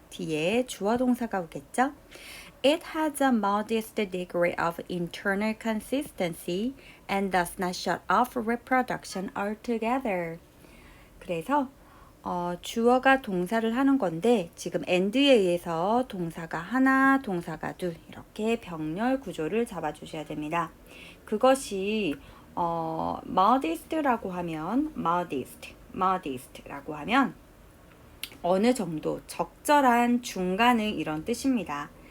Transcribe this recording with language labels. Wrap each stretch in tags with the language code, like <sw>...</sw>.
<ko>뒤에 주어 동사가 오겠죠?</ko> <en>It has a modest degree of internal consistency and does not shut off reproduction altogether.</en> <ko>그래서 주어가 동사를 하는 건데 지금 and에 의해서 동사가 하나, 동사가 둘 이렇게 병렬 구조를 잡아주셔야 됩니다. 그것이 modest라고 하면 modest라고 하면 어느 정도 적절한 중간의 이런 뜻입니다.</ko>